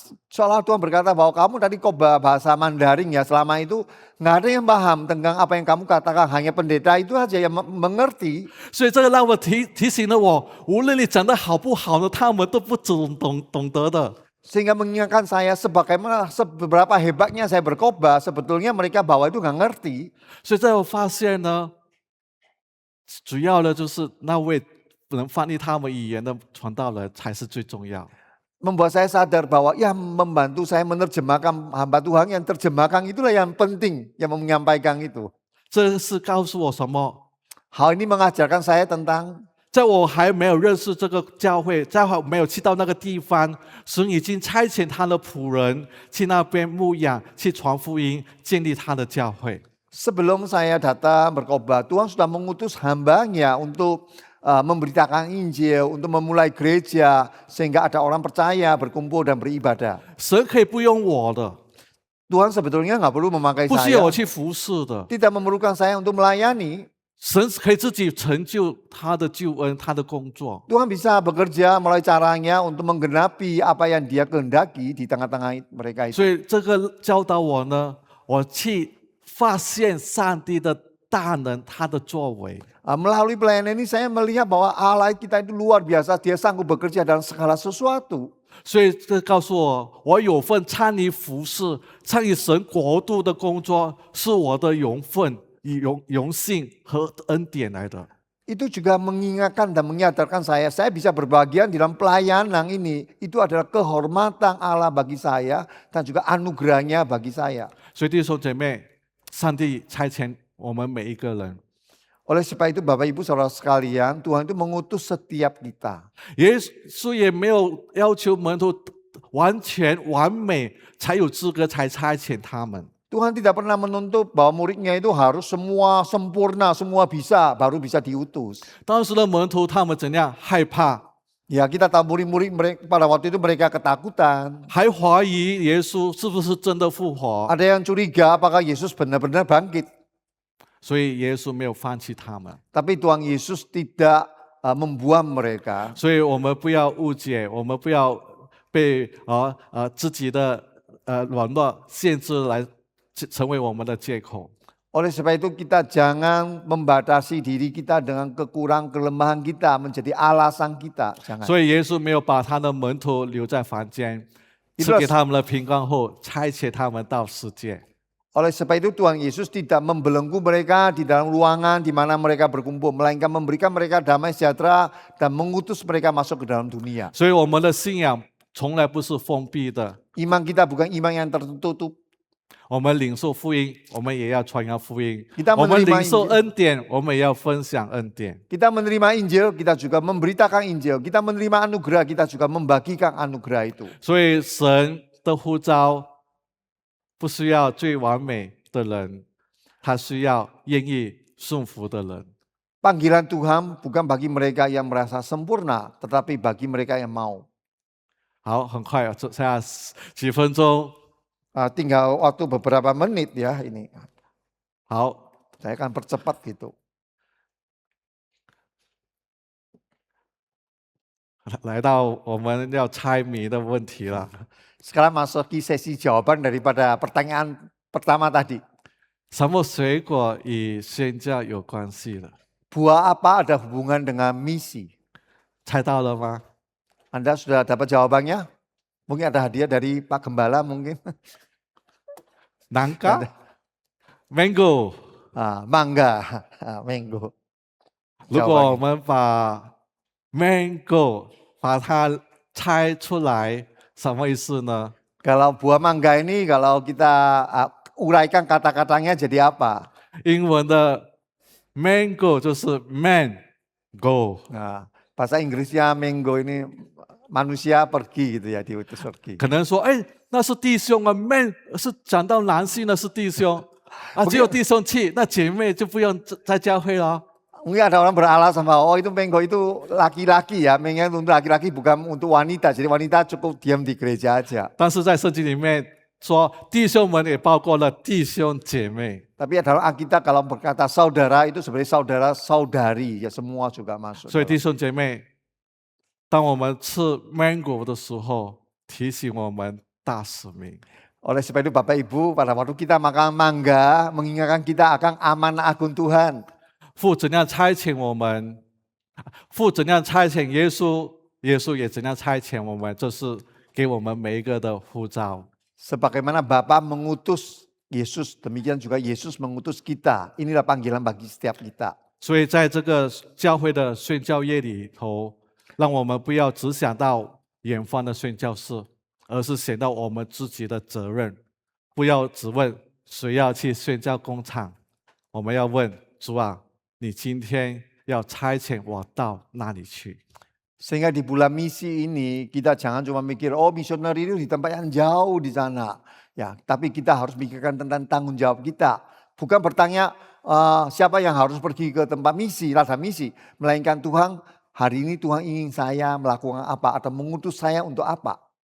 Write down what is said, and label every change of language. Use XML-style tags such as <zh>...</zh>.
<id>seolah Tuhan berkata bahwa kamu tadi khotbah bahasa Mandarin ya, selama itu nggak ada yang paham tentang apa yang kamu katakan, hanya pendeta itu aja yang mengerti.</id> <zh>所以这个让我提醒了我，无论你讲得好不好呢，他们都不懂得的。</zh> <id>Sehingga mengingatkan saya seberapa hebatnya saya berkhotbah, sebetulnya mereka bawah itu nggak ngerti.</id> <zh>所以在我发现呢，主要的就是那位能翻译他们语言的传道人才是最重要。</zh> <id>Membuat saya sadar bahwa yang membantu saya menerjemahkan hamba Tuhan yang terjemahkan itulah yang penting, yang menyampaikan itu.</id> <zh>这是告诉我什么？</zh> <id>Hal ini mengajarkan saya tentang</id> <zh>在我还没有认识这个教会，在我没有去到那个地方，神已经差遣他的仆人去那边牧养，去传福音，建立他的教会。</zh> <id>sebelum saya datang berkhotbah, Tuhan sudah mengutus hambanya untuk memberitakan Injil, untuk memulai gereja, sehingga ada orang percaya, berkumpul dan beribadah.</id> <zh>神可以不用我的，</zh> <id>Tuhan sebetulnya nggak perlu memakai</id> <zh>不需要</zh> <id>saya,</id> <zh>我去服侍的，</zh> <id>tidak memerlukan saya untuk melayani.</id> <zh>神可以自己成就他的救恩，他的工作。</zh> <id>Tuhan bisa bekerja melalui caranya untuk menggenapi apa yang Dia kehendaki di tengah-tengah mereka itu.</id> <zh>所以这个教导我呢，我去发现上帝的大能，他的作为。</zh> <id>Melalui pelayanan ini saya melihat bahwa Allah kita itu luar biasa, Dia sanggup bekerja dalam segala sesuatu.</id> <zh>所以这告诉我，我有份参与服侍、参与神国度的工作，是我的荣分、荣幸和恩典来的。</zh> <id>Itu juga mengingatkan dan menyadarkan saya bisa berbagian dalam pelayanan ini. Itu adalah kehormatan Allah bagi saya dan juga anugerahnya bagi saya.</id> <zh>所以弟兄姐妹，上帝差遣我们每一个人。</zh> <id>Oleh sebab itu Bapak Ibu Saudara sekalian, Tuhan itu mengutus setiap kita.</id> <zh>耶稣也没有要求门徒完全完美才有资格才差遣他们。</zh> <id>Tuhan tidak pernah menuntut bahwa muridnya itu harus semua sempurna, semua bisa, baru bisa diutus.</id> <zh>当时的门徒他们怎样害怕，</zh> <id>Ya kita tahu murid-murid mereka, pada waktu itu mereka ketakutan.</id> <zh>还怀疑耶稣是不是真的复活，</zh> <id>Ada yang curiga apakah Yesus benar-benar bangkit.</id> <zh>所以耶稣没有放弃他们。</zh> <id>Tapi Tuhan Yesus tidak membuang mereka.</id> <zh>所以我们不要误解，我们不要被自己的软弱限制来成为我们的借口。</zh> <id>Oleh sebab itu kita jangan membatasi diri kita dengan kekurangan kelemahan kita menjadi alasan kita. Jangan.</id> <zh>所以耶稣没有把他的门徒留在房间，赐给他们的平安后，差遣他们到世界。</zh> <id>Oleh sebab itu Tuhan Yesus tidak membelenggu mereka di dalam ruangan di mana mereka berkumpul, melainkan memberikan mereka damai sejahtera dan mengutus mereka masuk ke dalam dunia.</id> <zh>所以我们的信仰从来不是封闭的，</zh> <id>Iman kita bukan iman yang tertutup.</id> <zh>我们领受福音，我们也要传扬福音；</zh> <id>Kita</id> <zh>我们</zh> <id>menerima</id> <zh>领受</zh> <id>Injil,</id> <zh>恩典，我们也要分享恩典。</zh> <id>kita menerima Injil, kita juga memberitakan Injil. Kita menerima anugerah, kita juga membagikan anugerah itu.</id> <zh>所以神的呼召不需要最完美的人，他需要愿意顺服的人。</zh> <id>Panggilan Tuhan bukan bagi mereka yang merasa sempurna, tetapi bagi mereka yang mau.</id> <zh>好，很快，剩下几分钟。</zh> <id>Tinggal waktu beberapa menit ya ini.</id> <zh>好，</zh> <id>Saya akan percepat gitu.</id> <zh>来到我们要猜谜的问题了。</zh> <id>Sekarang masuk ke sesi jawaban daripada pertanyaan pertama tadi.</id> <zh>什么水果与宣教有关系的？</zh> <id>Buah apa ada hubungan dengan misi?</id> <zh>猜到了吗？</zh> <id>Anda sudah dapat jawabannya? Mungkin ada hadiah dari Pak Gembala mungkin.</id> <zh>南瓜 ，mango。</zh> <id>Mangga, mango.</id> <zh>如果我们把 mango 把它猜出来，什么意思呢？</zh> <id>Kalau buah mangga ini kalau kita uraikan kata-katanya jadi apa?</id> <zh>英文的 mango 就是 man，go。</zh> <id>Bahasa Inggrisnya mango ini manusia pergi gitu ya, diutus pergi.</id> <zh>可能说，哎，那是弟兄啊，man 是讲到男性的是弟兄啊，只有弟兄去，那姐妹就不用在教会了。</zh> <id>Mungkin ada orang beralasan bahwa itu mango itu laki-laki ya, mango untuk laki-laki bukan untuk wanita, jadi wanita cukup diam di gereja aja.</id> <zh>但是在圣经里面说，弟兄们也包括了弟兄姐妹。</zh> <id>Tapi dalam Alkitab kalau berkata saudara itu sebenarnya saudara-saudari ya semua juga masuk.</id> <zh>所以弟兄姐妹，当我们吃 mango 的时候，提醒我们大使命。</zh> <id>Oleh sebab itu Bapak Ibu pada waktu kita makan mangga mengingatkan kita akan amanah agung Tuhan.</id> <zh>父怎样差遣我们，父怎样差遣耶稣，耶稣也怎样差遣我们，这是给我们每一个的呼召。</zh> <id>Sebagaimana Bapa mengutus Yesus, demikian juga Yesus mengutus kita. Inilah panggilan bagi setiap kita.</id> <zh>所以在这个教会的宣教业里头，让我们不要只想到远方的宣教士，而是想到我们自己的责任。不要只问谁要去宣教工厂，我们要问主啊，你今天要差遣我到哪里去？</zh> <id>Sehingga di bulan misi ini kita jangan cuma mikir, oh misioneri itu di tempat yang jauh di sana. Ya, tapi kita harus mikirkan tentang tanggung jawab kita. Bukan bertanya siapa yang harus pergi ke tempat misi, ladang misi. Melainkan Tuhan, hari ini Tuhan ingin saya melakukan apa atau mengutus saya untuk apa.</id>